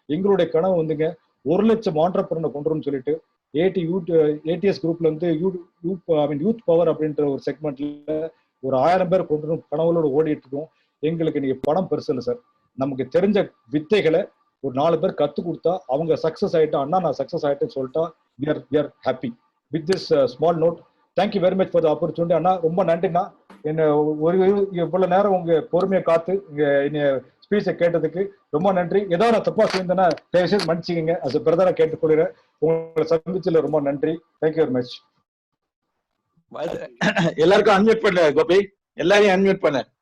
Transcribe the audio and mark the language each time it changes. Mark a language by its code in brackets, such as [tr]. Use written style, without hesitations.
[ta] எங்களுடைய கனவு 1 லட்சம் ஆண்டர்பிரனர் கொண்டு வரும்னு சொல்லிட்டு ஏடிஎஸ் குரூப்ல யூத் பவர் அப்படின்ற ஒரு செக்மெண்ட்ல ஒரு 1000 பேர் கொண்டு வரும் கனவுகளோட ஓடிட்டு இருக்கோம். எங்களுக்கு நீங்க பணம் பெருசு இல்லை சார். நமக்கு தெரிஞ்ச வித்தைகளை ஒரு 4 பேர் கத்து கொடுத்தா அவங்க சக்சஸ் ஆயிட்டா, அண்ணா நான் சக்சஸ் ஆயிட்டேன்னு சொல்லிட்டா [en] we are happy. With this small note, thank you very much for the opportunity. [ta] அண்ணா ரொம்ப நன்றிண்ணா. என்ன இவ்வளவு நேரம் உங்க பொறுமையை காத்து இங்க ஸ்பீச்சை கேட்டதுக்கு ரொம்ப நன்றி. ஏதாவது நான் தப்பா செய்தேன்னா தயவுசெய்து மன்னிச்சுக்கங்க. அது பிரதரா கேட்டுக்கொள்கிறேன். உங்களை சந்திச்சதுல ரொம்ப நன்றி. [en] Thank you very much. [ta] எல்லாருக்கும் அன்மியூட் பண்ண கோபி, எல்லாரையும் அன்மியூட் பண்ண.